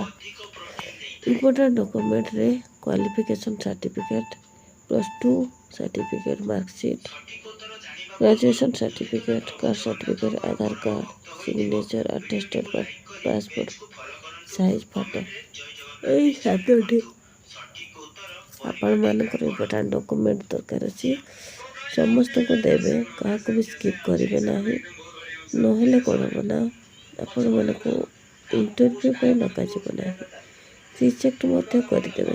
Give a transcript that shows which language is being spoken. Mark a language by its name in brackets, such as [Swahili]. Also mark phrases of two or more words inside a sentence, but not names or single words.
[English] important document re qualification certificate +2 certificate marksheet graduation certificate caste certificate Aadhaar card signature attested passport size photo [Odia] ଏଇ 7ଟି ଆପଣମାନଙ୍କର ଇମ୍ପୋର୍ଟାଣ୍ଟ ଡକୁମେଣ୍ଟ ଦରକାର ଅଛି। ସମସ୍ତଙ୍କୁ ଦେବେ, କାହାକୁ ବି ସ୍କିପ୍ କରିବେ ନାହିଁ। ନହେଲେ କ'ଣ ହେବ ନା ଆପଣମାନଙ୍କୁ ଇଣ୍ଟରଭ୍ୟୁ ପାଇଁ ଡକାଯିବ ନାହିଁ, ରିଜେକ୍ଟ ମଧ୍ୟ କରିଦେବେ।